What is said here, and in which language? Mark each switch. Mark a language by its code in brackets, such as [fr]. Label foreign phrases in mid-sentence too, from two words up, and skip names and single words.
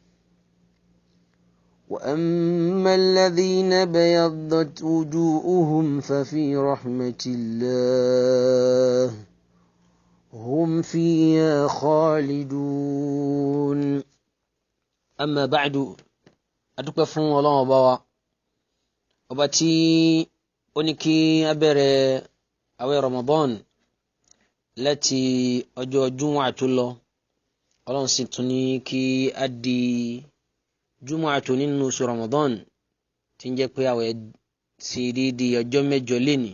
[ar] وأما الذين بيضت وجوههم ففي رحمة الله هم فيها خالدون. أما بعد، [yo] adúpẹ́ fún Ọlọ́run ọba wa, ọba tí ó ní kí a bẹ̀rẹ̀ àwẹ̀ Ramadan láti ọjọ́ Jumu'ah tó lọ. Ọlọ́run sì tún ní kí a di Jumu'ah tó nínú oṣù Ramadan, tí ń jẹ́ pé àwẹ̀ sí dídí ọjọ́ mẹ́jọ lénìí.